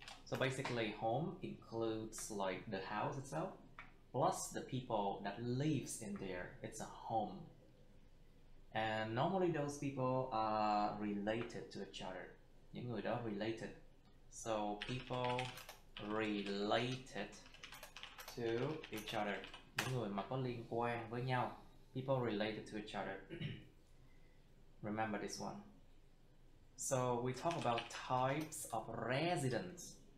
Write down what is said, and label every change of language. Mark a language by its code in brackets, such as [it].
[en] So basically home includes like the house itself plus the people that lives in there. It's a home. And normally those people are related to each other. Những người đó related. So people related to each other. [vi] Những người mà có liên quan với nhau. [en] People related to each other. Remember this one. So we talk about types of residence.